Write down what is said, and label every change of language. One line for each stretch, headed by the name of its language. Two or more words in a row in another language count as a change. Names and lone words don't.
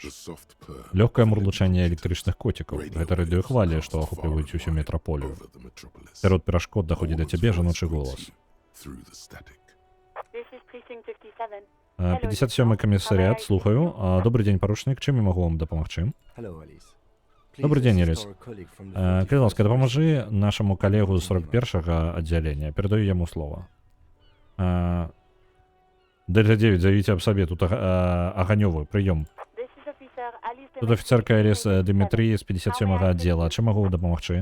Belarusian: Лёгкае мурлучанне электрычных коцікаў. Гэта радыёхвалі, што ахопліваюць усю метраполію. Сярод перашкод даходзіць да цябе жаночы голас. 57-й камісарыят, слухаю. Добрый дзень, парушнік, чым я магу вам дапамагчы?
English: Hello, Alice.
Belarusian: Добрый дзень, Эліс.
English: Our colleague from the
Belarusian: Калі ласка, дапамажы нашаму калегу з 41-га аддзялення. Перадаю яму слова. Дельта 9, заявіце аб сабе. Тут аганёвы, прыём. Тут афіцэрка Эліс Дмітрий з 57-га аддзела. Чым магу дапамагчы?